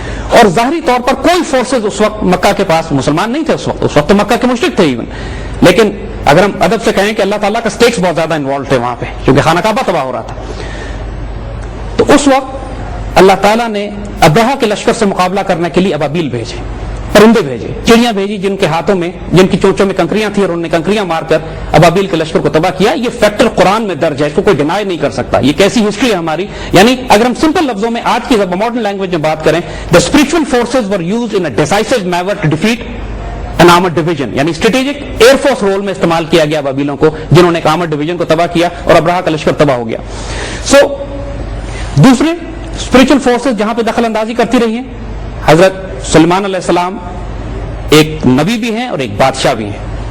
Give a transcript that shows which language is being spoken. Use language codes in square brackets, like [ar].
[ur] اور ظاہری طور پر کوئی فورسز اس وقت مکہ کے پاس مسلمان نہیں تھے، اس وقت تو مکہ کے مشرک تھے ایون، لیکن اگر ہم ادب سے کہیں کہ اللہ تعالیٰ کا سٹیکس بہت زیادہ انوالو تھے وہاں پہ کیونکہ خانہ کعبہ تباہ ہو رہا تھا، تو اس وقت اللہ تعالیٰ نے ابرہہ کے لشکر سے مقابلہ کرنے کے لیے ابابیل بھیجے، پرندے بھیجے، چڑیاں بھیجی جن کے ہاتھوں میں، جن کی چونچوں میں کنکریاں تھیں اور انہوں نے کنکریاں مار کر ابابیل کے لشکر کو تباہ کیا. یہ فیکٹر قرآن میں درج ہے، اس کو کوئی ڈینائی نہیں کر سکتا. یہ کیسی ہسٹری ہے ہماری. یعنی اگر ہم سمپل لفظوں میں آج کی ماڈرن لینگویج میں بات کریں، [en] the spiritual forces were used in a decisive manner to defeat an armored division. [ur] یعنی اسٹریٹجک ایئر فورس رول میں استعمال کیا گیا ابابیلوں کو، جنہوں نے ایک آرمرڈ ڈویژن کو تباہ کیا اور ابرہہ کا لشکر تباہ ہو گیا. سو دوسرے اسپرچل فورسز جہاں پہ دخل اندازی کرتی رہی ہیں. حضرت سلیمان علیہ السلام ایک نبی بھی ہیں اور ایک بادشاہ بھی ہیں.